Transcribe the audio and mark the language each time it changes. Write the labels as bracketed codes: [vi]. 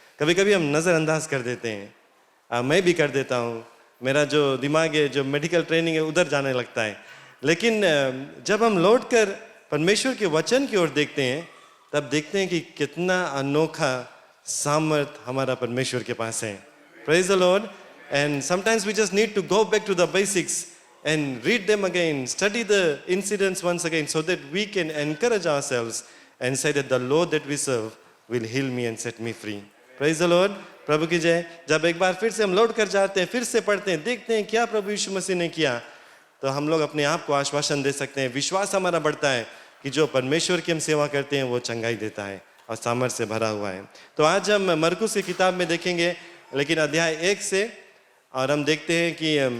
[hi] कभी कभी हम नज़रअंदाज कर देते हैं. मैं भी कर देता हूँ. मेरा जो दिमाग है, जो मेडिकल ट्रेनिंग है, उधर जाने लगता है. लेकिन जब हम लौट कर परमेश्वर के वचन की ओर देखते हैं, तब देखते हैं कि कितना अनोखा सामर्थ हमारा परमेश्वर के पास है. [en] Praise the Lord. And sometimes we just need to go back to the basics and read them again, study the incidents once again, so that we can encourage ourselves and say that the Lord that we serve will heal me and set me free. Praise the Lord. [hi] प्रभु की जय. जब एक बार फिर से हम लौट कर जाते हैं, फिर से पढ़ते हैं, देखते हैं क्या प्रभु यीशु मसीह ने किया, तो हम लोग अपने आप को आश्वासन दे सकते हैं. विश्वास हमारा बढ़ता है कि जो परमेश्वर की हम सेवा करते हैं वो चंगाई देता है और सामर्थ्य से भरा हुआ है. तो आज हम मरकुस की किताब में देखेंगे, लेकिन अध्याय 1 से, और हम देखते हैं कि